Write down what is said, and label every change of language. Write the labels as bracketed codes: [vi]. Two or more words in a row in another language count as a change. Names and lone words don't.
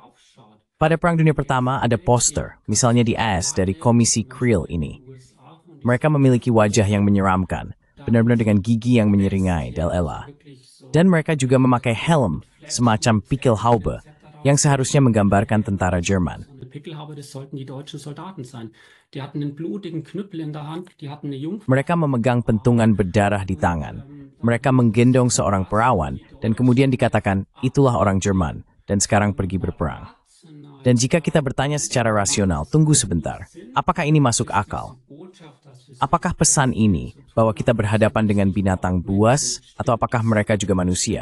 [id] Pada Perang Dunia Pertama ada poster, misalnya di AS dari Komisi Kriel ini. Mereka memiliki wajah yang menyeramkan, benar-benar dengan gigi yang menyeringai, Ella. Dan mereka juga memakai helm, semacam Pickelhaube, yang seharusnya menggambarkan tentara Jerman. [de] Pickelhaube, das sollten die deutschen Soldaten sein. Die hatten einen blutigen Knüppel in der Hand, die hatten eine Jungfrau. [id] Mereka memegang pentungan berdarah di tangan. Mereka menggendong seorang perawan, dan kemudian dikatakan, itulah orang Jerman, dan sekarang pergi berperang. Dan jika kita bertanya secara rasional, tunggu sebentar, apakah ini masuk akal? Apakah pesan ini bahwa kita berhadapan dengan binatang buas atau apakah mereka juga manusia?